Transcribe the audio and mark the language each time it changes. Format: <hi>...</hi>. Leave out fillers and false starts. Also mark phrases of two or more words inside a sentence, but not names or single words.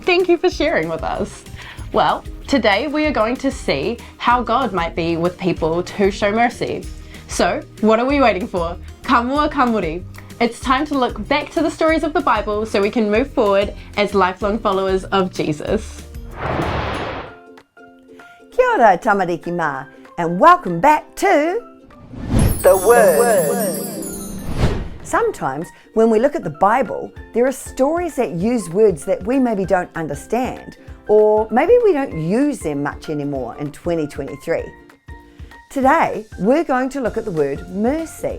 <en>Thank you for sharing with us. Well, today we are going to see how God might be with people who show mercy. So, what are we waiting for?</en> <mi>Kamua kamuri.</mi> <en>It's time to look back to the stories of the Bible so we can move forward as lifelong followers of Jesus.</en> <mi>Kia ora tamariki ma,</mi> <en>and welcome back to The Word. Sometimes when we look at the Bible, there are stories that use words that we maybe don't understand, or maybe we don't use them much anymore in 2023. Today, we're going to look at the word mercy.</en>